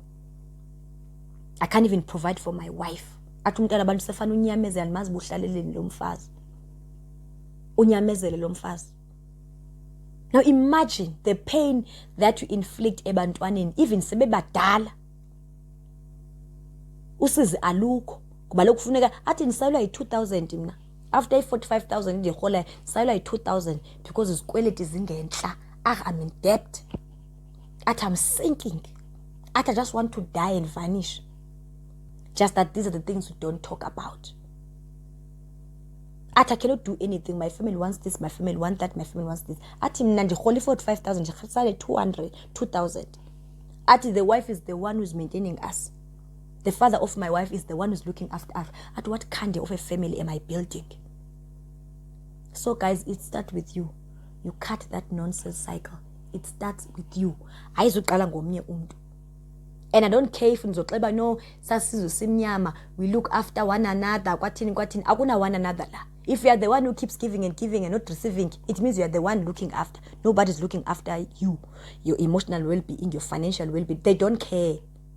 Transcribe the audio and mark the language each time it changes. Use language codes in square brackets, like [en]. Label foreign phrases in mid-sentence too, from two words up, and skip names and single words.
[en] I can't even provide for my wife. [xh] Athi umntana abantu sefana unyamezele mazi buhlaleleni lo mfazi unyamezele lo mfazi. [en] Now imagine the pain that you inflict [xh] ebantwaneni even sebebadala usizi alukho kuba lokufuneka athi nisayelwa yi-2000 mina after i-45,000 ndihola sayelwa yi-2,000 because izikweleti zingenhla. [en] I'm in debt. I'm sinking. I just want to die and vanish. Just that these are the things we don't talk about. I cannot do anything. My family wants this, my family wants that, my family wants this. [xh] Mna ndihola 45,000 ndisale 2,000. [en] The wife is the one who's maintaining us. The father of my wife is the one who's looking after us. What kind of a family am I building? So guys, it starts with you. You cut that nonsense cycle. It starts with you. [zu] Ayizuqala ngomnye umuntu. [en] And I don't care if [zu] nizoxeba no sasizwe simnyama, [en] we look after one another, [zu] kwathini akuna [en] one another [zu] la. [en] If you are the one who keeps giving and giving and not receiving, it means you are the one looking after. Nobody's looking after you, your emotional well-being, your financial well-being. They don't care.